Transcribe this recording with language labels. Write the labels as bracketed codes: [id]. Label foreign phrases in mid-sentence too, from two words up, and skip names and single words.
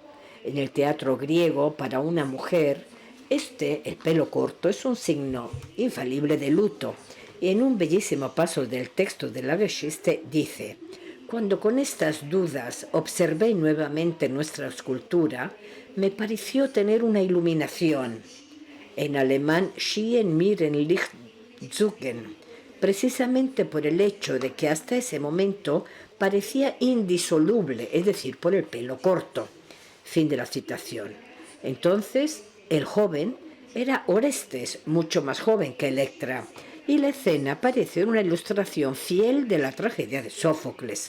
[es] En el teatro griego, para una mujer, el pelo corto, es un signo infalible de luto, y en un bellísimo paso del texto de la Geschichte dice: cuando con estas dudas observé nuevamente nuestra escultura, me pareció tener una iluminación. En alemán, [de] schien mir ein Licht zucken, [es] precisamente por el hecho de que hasta ese momento parecía indisoluble, es decir, por el pelo corto. Fin de la citación. Entonces, el joven era Orestes, mucho más joven que Electra, y la escena parece una ilustración fiel de la tragedia de Sófocles.